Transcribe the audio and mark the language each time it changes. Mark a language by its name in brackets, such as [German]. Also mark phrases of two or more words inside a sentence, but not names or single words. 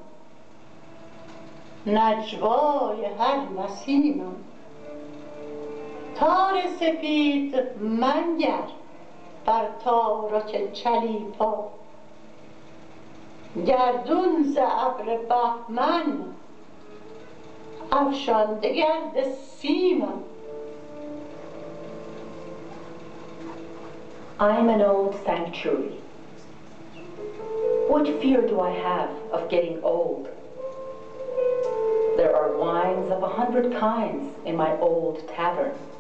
[Persian] نجوای هر نسیمم تار سپید منگر بر تارک چلیپا گردون ز ابر بهمن افشانده گرد سیمم [English] I'm an old sanctuary. What fear do I have of getting old? There are wines of 100 kinds in my old tavern.